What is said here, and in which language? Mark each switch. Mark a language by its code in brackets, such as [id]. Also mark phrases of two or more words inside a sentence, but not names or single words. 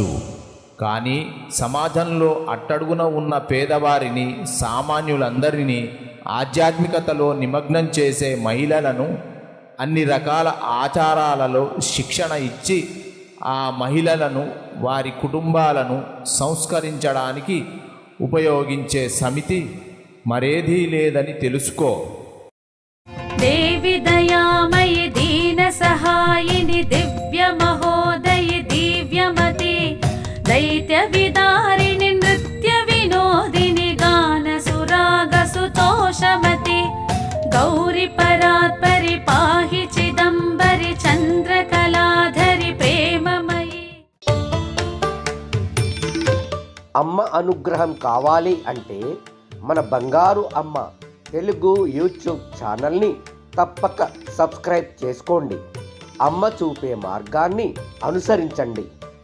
[te] కానీ సమాజంలో అట్టడుగున ఉన్న పేదవారిని, సామాన్యులందరినీ ఆధ్యాత్మికతలో నిమగ్నం చేసే మహిళలను అన్ని రకాల ఆచారాలలో శిక్షణ ఇచ్చి ఆ మహిళలను, వారి కుటుంబాలను సంస్కరించడానికి ఉపయోగించే సమితి మరేదీ లేదని తెలుసుకో. [sa] देवी दयामयि दीन सहायिनि दिव्य महोदयि दिव्यमति दैत्य विदारिणि नृत्य विनोदिनि गान सुराग सुतोषमति गौरी परात्परि पाहि चिदंबरि चंद्रकलाधरि प्रेममयि. [te] అమ్మ అనుగ్రహం కావాలి అంటే మన బంగారు అమ్మ తెలుగు యూట్యూబ్ ఛానల్ని తప్పక సబ్స్క్రైబ్ చేసుకోండి. అమ్మ చూపే మార్గాన్ని అనుసరించండి.